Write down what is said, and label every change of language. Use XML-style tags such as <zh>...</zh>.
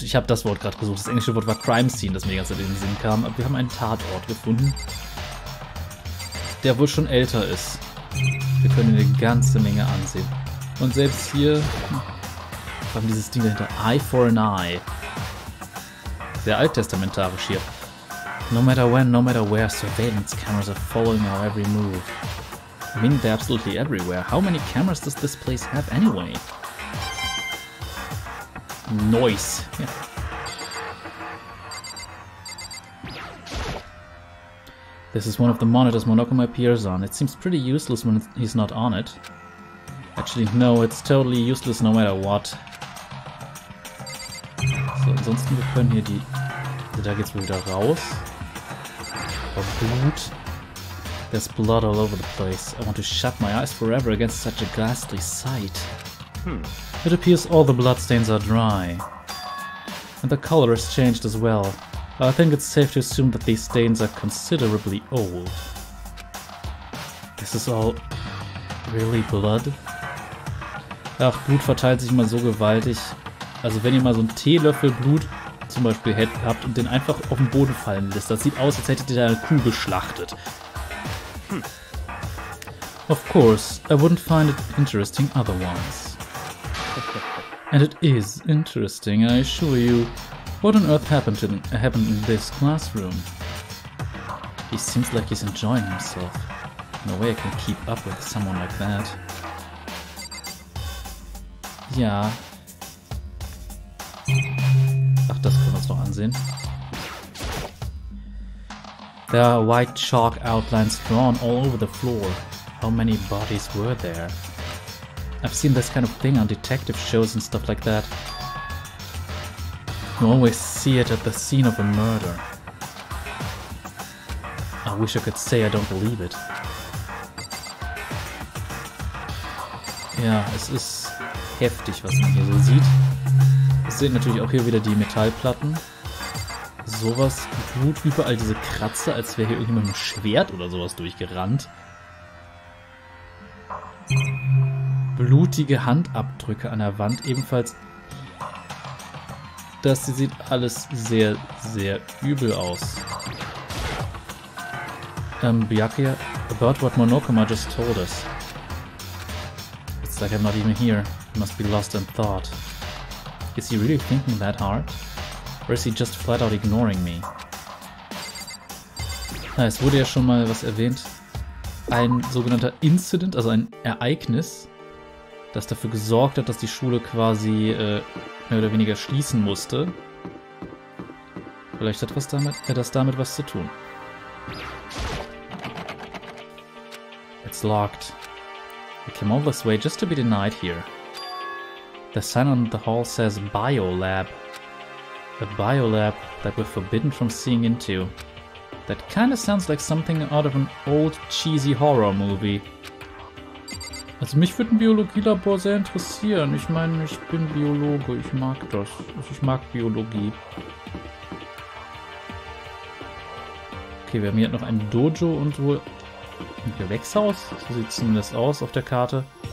<de>Ich habe das Wort gerade gesucht. Das englische Wort war Crime Scene, das mir die ganze Zeit in den Sinn kam. Aber wir haben einen Tatort gefunden, der wohl schon älter ist. Wir können eine ganze Menge ansehen. Und selbst hier haben dieses Ding dahinter.</de> <en>Eye for an Eye.</en> <de>Sehr alttestamentarisch hier.</de> <en>No matter when, no matter where, surveillance cameras are following our every move. I mean, they're absolutely everywhere. How many cameras does this place have anyway? Noise. Yeah. This is one of the monitors Monokuma appears on. It seems pretty useless when he's not on it. Actually, no, it's totally useless no matter what.</en> <de>So, ansonsten, wir können hier die... Also da geht's wohl wieder raus. Oh, Blut.</de> <en>There's blood all over the place. I want to shut my eyes forever against such a ghastly sight. It appears all the bloodstains are dry. And the color has changed as well. I think it's safe to assume that these stains are considerably old. This is all really blood?</en> <de>Ach, Blut verteilt sich immer so gewaltig. Also wenn ihr mal so einen Teelöffel Blut zum Beispiel habt und den einfach auf den Boden fallen lässt, das sieht aus, als hättet ihr da eine Kuh geschlachtet.</de> <en>Of course, I wouldn't find it interesting otherwise. And it is interesting, I assure you. What on earth happened in this classroom? He seems like he's enjoying himself. No way I can keep up with someone like that.</en> <de>Ja. Ach, das können wir uns noch ansehen.</de> <en>There are white chalk outlines drawn all over the floor. How many bodies were there? I've seen this kind of thing on detective shows and stuff like that. You always see it at the scene of a murder. I wish I could say I don't believe it.</en> <de>Ja, es ist heftig, was man hier so sieht. Wir sehen natürlich auch hier wieder die Metallplatten. Sowas, Blut, überall diese Kratzer, als wäre hier irgendjemand mit einem Schwert oder sowas durchgerannt. Blutige Handabdrücke an der Wand, ebenfalls. Das sieht alles sehr, sehr übel aus.</de> <en>Byakuya, about what Monokuma just told us. It's like I'm not even here. He must be lost in thought. Is he really thinking that hard? Or is he just flat out ignoring me?</en> <de>Es wurde ja schon mal was erwähnt. Ein sogenannter Incident, also ein Ereignis, das dafür gesorgt hat, dass die Schule quasi mehr oder weniger schließen musste. Vielleicht hat das damit was zu tun.</de> <en>It's locked. I came all this way just to be denied here. The sign on the hall says Biolab. A biolab that we're forbidden from seeing into. That kinda sounds like something out of an old cheesy horror movie.</en> <de>Also mich würde ein Biologielabor sehr interessieren. Ich meine, ich bin Biologe, ich mag das. Ich mag Biologie. Okay, wir haben hier noch ein Dojo und wohl ein Gewächshaus. So sieht es zumindest aus auf der Karte.</de>